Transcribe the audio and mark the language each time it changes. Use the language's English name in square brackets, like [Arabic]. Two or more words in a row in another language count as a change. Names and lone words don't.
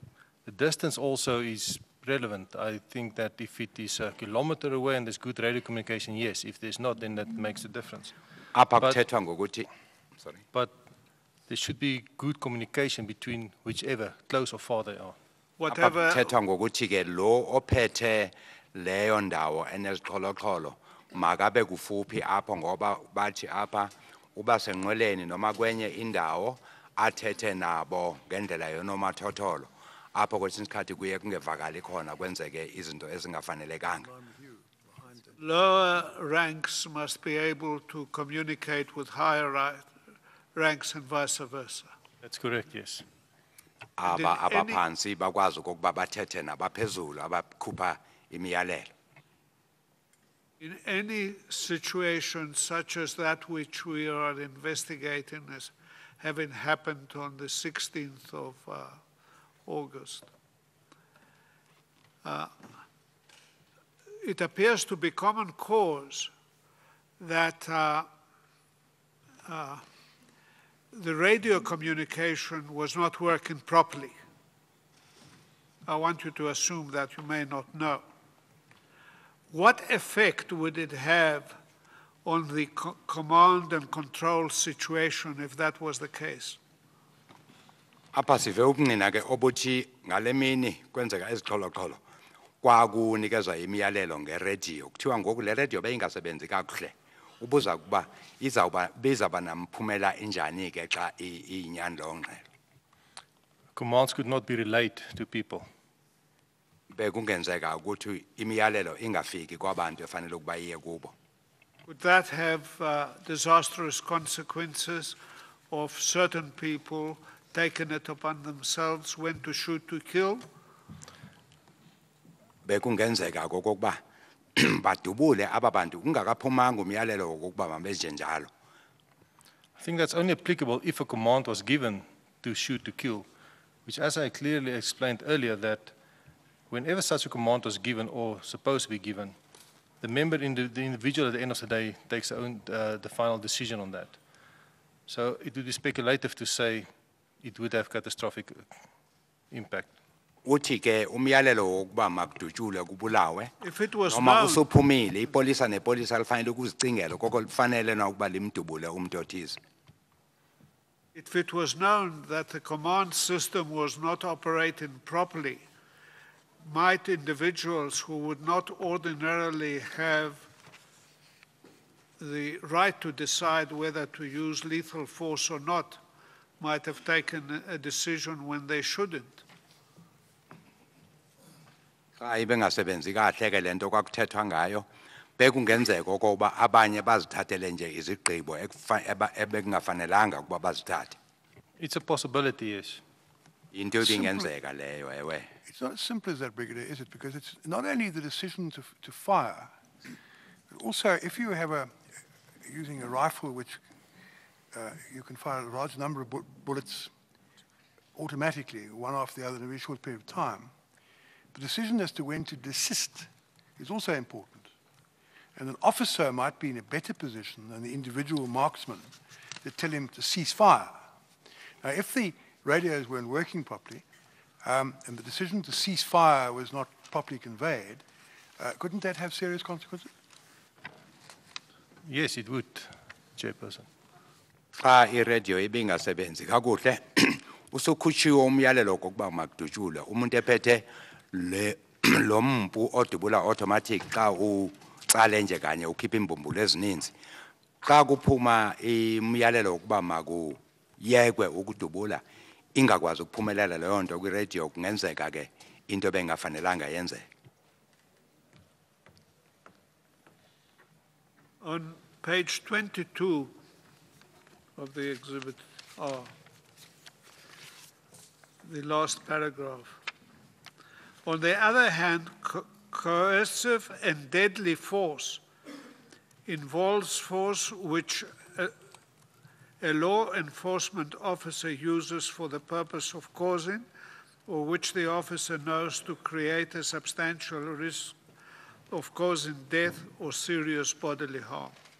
[English] The distance also is relevant. I think that if it is a kilometer away and there's good radio communication, yes. If there's not, then that makes a difference. But there should be good communication between whichever, close or far they are. Whatever. [Xhosa] Makabe kufuphi apho ngoba bathi apha uba senqweleni noma kwenye indawo athethe nabo ngendlela yonomathotholo apho kwesinye isikhathi kuye kungevakali khona kwenzeke izinto ezingafanelekanga. [English] Lower ranks must be able to communicate with higher ranks and vice versa. That's correct, yes. [Xhosa] Abaphansi bakwazi ukuba bathethe nabaphezulu abakhupha imiyalelo. [English] In any situation such as that which we are investigating as having happened on the 16th of August, it appears to be common cause that the radio communication was not working properly. I want you to assume that you may not know. What effect would it have on the command and control situation if that was the case? [Xhosa] Apha sive ubungqina ke obuthi ngale mini kwenzeka izixholo-xholo kwakunikezwa imiyalelo ngeradio kuthiwa ngoku le radio beyingasebenzi kakuhle ubuza kuba izawuba namphumela injani ke xa iyinyani loo ngxelo. [English] Commands could not be relayed to people. [Xhosa] Bekungenzeka ukuthi imiyalelo ingafiki kwabantu efanele ukuba iye kubo. [English] Would that have disastrous consequences of certain people taking it upon themselves when to shoot to kill? [Xhosa] Bekungenzeka okokuba badubule aba bantu kungakaphumanga umyalelo wokuba mabenze njalo. [English] I think that's only applicable if a command was given to shoot to kill, which as I clearly explained earlier that whenever such a command was given or supposed to be given, the individual at the end of the day takes the final decision on that. So it would be speculative to say it would have catastrophic impact. [Xhosa] Uthi ke umyalelo wokuba makudutshulwe kubulawe noma usuphumile ipolisa nepolisa lifanele ukuzicingela koko lifanele na ukuba limdubule umuntu othize. [English] If it was known that the command system was not operating properly, might individuals who would not ordinarily have the right to decide whether to use lethal force or not might have taken a decision when they shouldn't. [Xhosa] Xa ibengasebenzi kahle ke lento kwakuthethwa ngayo bekungenzeka okokuba abanye bazithathele nje izigqibo ebekungafanelanga ukuba bazithathe. [English] It's a possibility, yes. [Xhosa] Into ebingenzeka leyo ewe. [English] It's not as simple as that, Brigadier, is it? Because it's not only the decision to fire, but also if you have using a rifle which you can fire a large number of bullets automatically, one after the other in a very short period of time, the decision as to when to desist is also important. And an officer might be in a better position than the individual marksman to tell him to cease fire. Now, if the radios weren't working properly, and the decision to cease fire was not properly conveyed, couldn't that have serious consequences? Yes, it would, Chairperson. [Xhosa] Xa iradio ibingasebenzi kakuhle usukhutshiwe umyalelo kokuba makudutshulwe umuntu ephethe lo mpu odubula automatic xa ucale nje kanye ukhipha imbumbulu ezininzi xa kuphuma imyalelo ukuba makuyekwe ukudubula ingakwazi ukuphumelela leyo nto kwiradio kungenzeka ke into bengafanelanga yenzeke. [English] On page 22 of the exhibit R, the last paragraph. On the other hand, coercive and deadly force involves force which a law enforcement officer uses for the purpose of causing, or which the officer knows to create a substantial risk of causing death or serious bodily harm.